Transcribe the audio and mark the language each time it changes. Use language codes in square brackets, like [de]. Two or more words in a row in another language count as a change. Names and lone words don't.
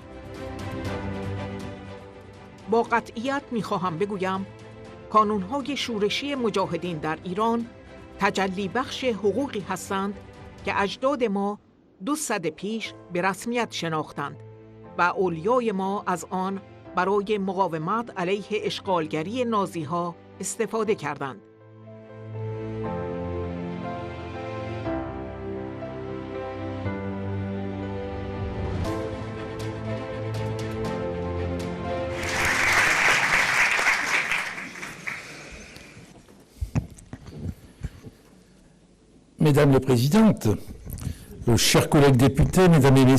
[fa] با قطعیت می‌خواهم بگویم کانون‌های شورشی مجاهدین در ایران تجلی بخش حقوقی هستند که اجداد ما 200 پیش به رسمیت شناختند و اولیای ما از آن برای مقاومت علیه اشغالگری نازی‌ها استفاده کردند. [fr] Mesdames les Présidentes, chers collègues députés, Mesdames et